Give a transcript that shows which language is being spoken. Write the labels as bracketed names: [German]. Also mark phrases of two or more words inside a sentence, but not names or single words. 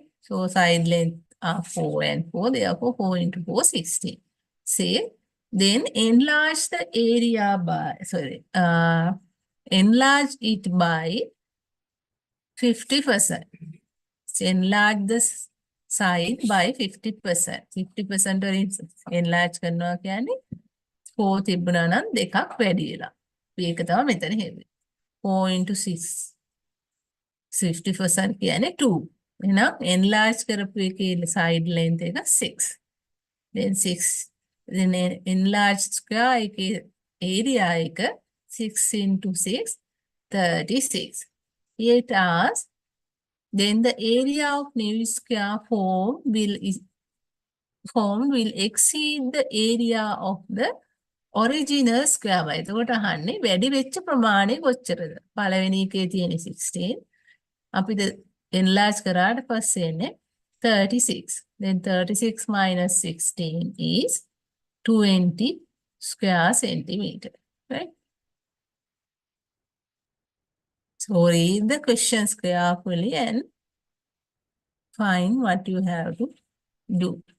[English] So side length are 4 and 4, therefore 4 into 4, 16. Say, then enlarge the area by, enlarge it by 50%. Enlarge the side by 50%. [Sinhala] 50% වලින් enlarge කරනවා කියන්නේ 4 තිබුණා නම් දෙකක් වැඩි වෙලා. ඒක තමයි මෙතන හෙව්වේ. 4 into 6. 50% කියන්නේ 2. එහෙනම් enlarge කරපු එකේ [English] side length [Sinhala] එක 6. [English] Then 6. Then enlarge square එකේ area එක 6 into 6, 36. Here it asks, then the area of new square form will exceed the area of the original square by. [Sinhala] එතකොට අහන්නේ වැඩි වෙච්ච ප්‍රමාණය කොච්චරද? පළවෙනි එකේ තියෙන 16. අපිට enlarge කරාට පස්සේ එන්නේ 36. [English] Then 36 minus 16 is 20 square centimeter, right? So read the questions carefully and find what you have to do.